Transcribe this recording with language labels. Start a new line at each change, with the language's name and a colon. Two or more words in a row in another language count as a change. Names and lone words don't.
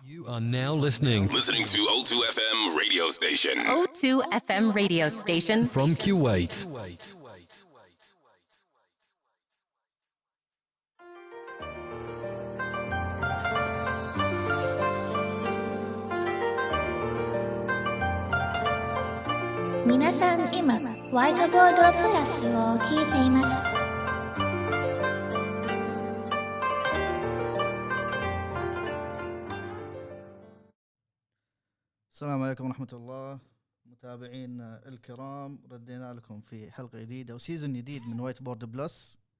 English: are now listening to O2 FM radio station. O2 FM radio station from Kuwait.
Japanese: 皆さん今ホワイトボードプラスを聞いています。
Arabic: السلام عليكم ورحمة الله متابعين الكرام، ردينا لكم في حلقة جديدة وسيزن جديد من وايت بورد بلس.